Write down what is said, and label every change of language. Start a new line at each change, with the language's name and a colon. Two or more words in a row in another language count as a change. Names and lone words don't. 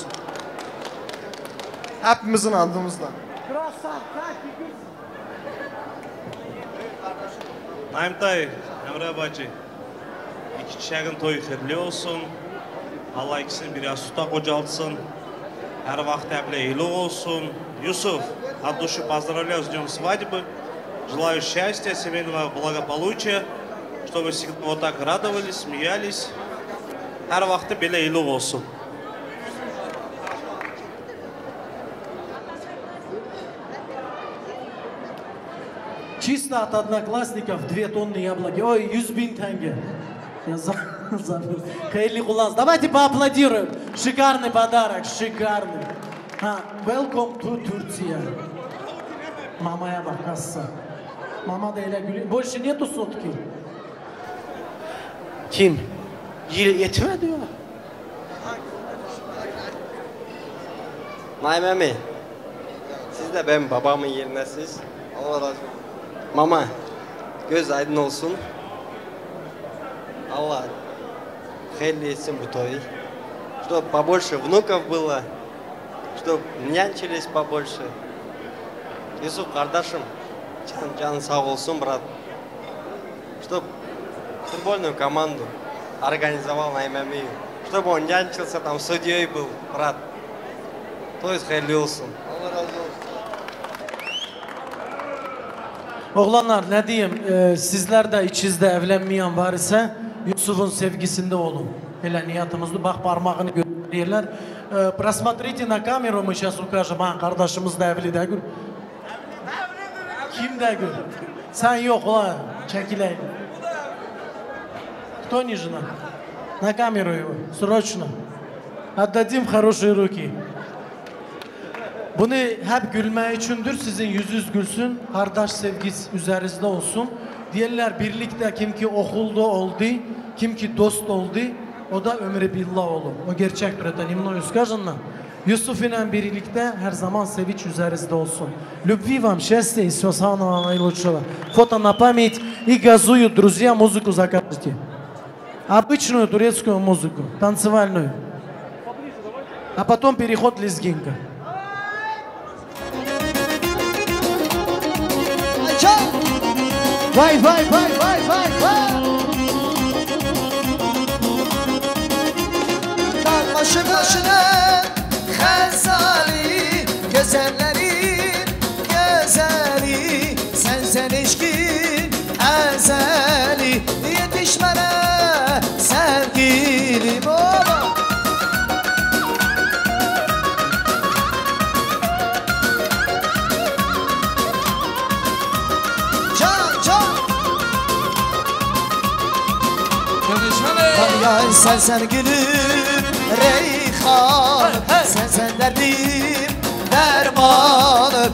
Turkish: Hepimizin andımızla. Naim dayı, Emre bacı, iki çiçeğin toyu hayırlı olsun. Allah ikisini bir yastıkta kocalsın. Her vakit hep iyiliği olsun. Yusuf,
Russian: от души поздравляю с днем свадьбы. Желаю счастья, семейного благополучия, чтобы всегда вот так радовались, смеялись.
Turkish: Her vakti böyle iyiliği olsun.
Russian: Чисто от одноклассников 2 тонны яблоки. Ой, 100 000 тенге. Я забыл. Хайли Кулас. Давайте поаплодируем. Шикарный подарок, шикарный.
English: Welcome to Turция.
Turkish: Mamaya bak kassa. Mama da öyle gülüyor.
Russian: Больше нету сотки.
Turkish: Kim? Yetmedi ya. Naim emmi, siz de benim babamın yerinesiz. Allah razı olsun. Mama, göz aydın olsun. Allah hayırlı etsin bu toyu.
Russian: Чтобы побольше внуков было, чтобы нянчились побольше.
Turkish: Yusuf kardeşim, canın sağ olsun брат.
Russian: Чтобы футбольную команду организовал Наим эмми. Чтобы он нянчился там, судьей был, брат.
Turkish: Toyuz hayırlı olsun. Allah razı olsun. Oğlanlar ne diyeyim, sizler de içinizde evlenmeyen var ise Yusuf'un sevgisinde olun. Hele niyetimizde bak parmağını gösteriyorlar.
Russian: Просмотрите на камеру, мы сейчас укажем.
Turkish: Kardeşimiz de evli de gül. Kim de gül? Sen yok ulan, çekileyim.
Russian: Кто не жена? На камеру его, срочно. Отдадим в хорошие руки.
Turkish: Bunu hep gülme içindir, sizin yüzünüz gülsün, kardeş sevgisi üzerinizde olsun. Diğerler birlikte kim ki okulda oldu, kim ki dost oldu, o da ömrü billah olur. O gerçektir.
Russian: Это немного сказано.
Turkish: Yusuf ile birlikte her zaman sevinç üzerinizde olsun.
Russian: Любви вам, счастья и всего самого наилучшего. Фото на память и газуют, друзья, музыку закажите. Обычную турецкую музыку, танцевальную. А потом переход лезгинка. Vay vay vay vay vay vay.
Azerbaijani: Başı başına Xəzali Gözəllərin gözəli Sənsən eşkin əzəli Yetiş mənə sevgilim ola
Turkish: Yay sen gülüm reyhan Sen derdim dermanım